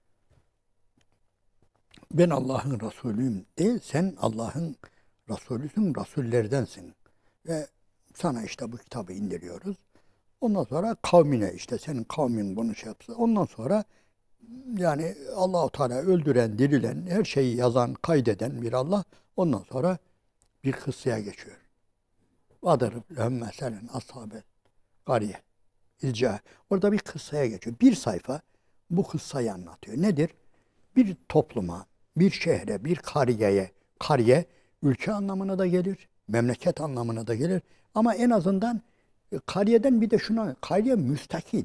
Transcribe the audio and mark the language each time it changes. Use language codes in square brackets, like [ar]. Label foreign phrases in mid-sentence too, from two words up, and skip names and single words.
[tr] Ben Allah'ın Resulüyüm değil, sen Allah'ın Resulüsün, Resullerdensin. Ve sana işte bu kitabı indiriyoruz. Ondan sonra kavmine, işte senin kavmin bunu şey yapsa. Ondan sonra yani Allah-u Teala öldüren, dirilen, her şeyi yazan, kaydeden bir Allah. Ondan sonra bir kıssaya geçiyor. [ar] وَضَرِبْ لَهُمْ مَثَلًا أَصْحَابَ الْقَرْيَةِ إِذْ جَاءَ. [tr] Orada bir kıssaya geçiyor. Bir sayfa bu kıssayı anlatıyor. Nedir? Bir topluma, bir şehre, bir kariye ülke anlamına da gelir, memleket anlamına da gelir. Ama en azından kariyeden bir de şuna, kariye müstakil.